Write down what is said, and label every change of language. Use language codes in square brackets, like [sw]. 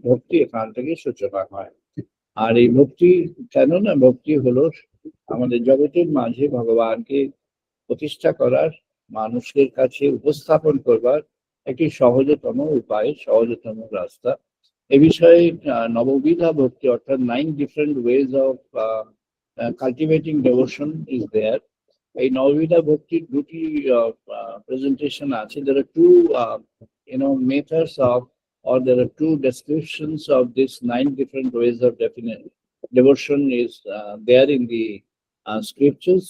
[bn] ভক্তি এখান থেকে সূচনা হয়। আর এই ভক্তি কেন না, ভক্তি হলো আমাদের জগতের মাঝে ভগবানকে প্রতিষ্ঠা করার, মানুষের কাছে উপস্থাপন করবার একটি সহজতম উপায়, সহজতম রাস্তা। এ বিষয়ে নববিধা ভক্তি অর্থাৎ [en] 9 different ways of cultivating devotion is there. [bn] এই নববিধা ভক্তির দুটি presentation আছে। [en] There are two methods of, or there are two descriptions of this 9 different ways of devotion is there in the scriptures.